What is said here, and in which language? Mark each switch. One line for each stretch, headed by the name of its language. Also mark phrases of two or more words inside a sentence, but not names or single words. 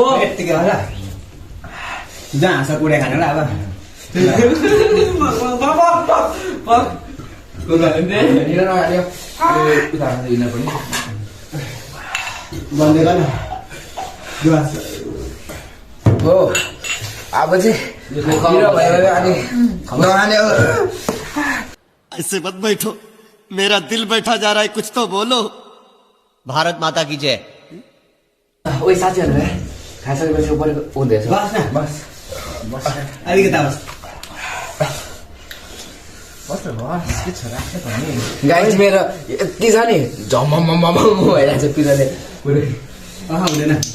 Nepali: यत्तिकै होला जहाँ हाँस कुडे खाने होला अब बन्दै गर्न हो अब चाहिँ पिरो भयो अनि नखाने हो
Hindi: ऐसे मत बैठो मेरा दिल बैठा जा रहा है कुछ तो बोलो भारत माता की जय
Nepali: ओए साथीहरू खाइसकेपछि उपरे हुँदैछ बस न बस अलिकता गाइज मेरो यति छ नि झमम भइरहेको छ पिरोले हुँदैन